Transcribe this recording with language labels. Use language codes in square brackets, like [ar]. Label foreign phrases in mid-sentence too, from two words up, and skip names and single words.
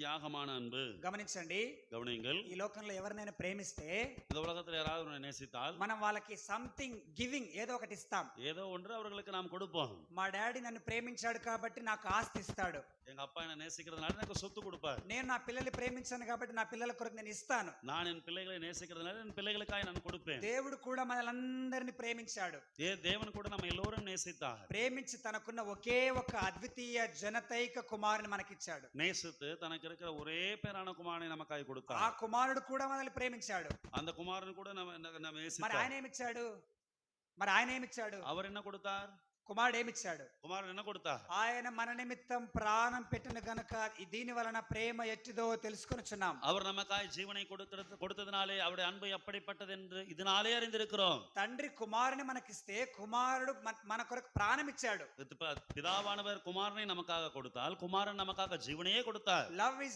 [ta] தியாகமான அன்பு. [te] గమనించండి, [ta] கவனியுங்கள். [te] ఈ లోకంలో ఎవరినైనా ప్రేమిస్తే [ta] இந்த உலகத்தில் யாராவது உன்னை நேசித்தால் [te] మనం వాళ్ళకి [en] something giving, [te] ఏదో ఒకటి ఇస్తాం. [ta] ஏதோ ஒன்று அவர்களுக்கு நாம் கொடுப்போம். [te] మా డాడీ నన్ను ప్రేమించాడు కాబట్టి నాకు ఆస్తి ఇస్తాడు. [ta] எங்க அப்பா என்ன நேசிக்கிறதுனால எனக்கு சொத்து கொடுப்பார். [te] నేను నా పిల్లల్ని ప్రేమించాను కాబట్టి నా పిల్లల కొరకు నేను ఇస్తాను. [ta] நான் என் பிள்ளைகளை நேசிக்கிறதுனால என் பிள்ளைகளுக்காக நான் கொடுப்பேன். [te] దేవుడు కూడా మనలందరినీ ప్రేమించాడు. [ta] தேவன் கூட நம்ம எல்லோரும் நேசித்தார். [te] ప్రేమించి తనకున్న ఒకే ఒక అద్వితీయ జనతైక కుమారుని మనకిచ్చాడు. [ta] நேசித்து தனக்கு இருக்கிற ஒரே பேரான குமாரனை நமக்காக [te] ఆ [ta] கொடுத்தார். [te] కుమారుడు కూడా మనల్ని ప్రేమించాడు. [ta] அந்த குமாரன் கூட நம்ம [te] మరి [ta] நேசித்தார். [te] ఆయన ఏమిచ్చాడు? [ta] அவர் என்ன கொடுத்தார்? [te] కుమారుడు ఏమిచ్చాడు? [ta] குமாரன் என்ன கொடுத்தார்? [te] ఆయన మన నిమిత్తం ప్రాణం పెట్టిన గనుక దీని వలన ప్రేమ ఎట్టిదో తెలుసుకొనుచున్నాం. [ta] அவர் நமக்காய் ஜீவனை கொடுத்ததினாலே அவருடைய அன்பு எப்படிப்பட்டது என்று இதனாலே அறிந்திருக்கிறோம். [te] తండ్రి కుమారుని మనకిస్తే కుమారుడు మన కొరకు ప్రాణం ఇచ్చాడు. [ta] பிதாவானவர் குமாரனை நமக்காக கொடுத்தால் குமாரன் நமக்காக ஜீவனையே கொடுத்தார். [en] love is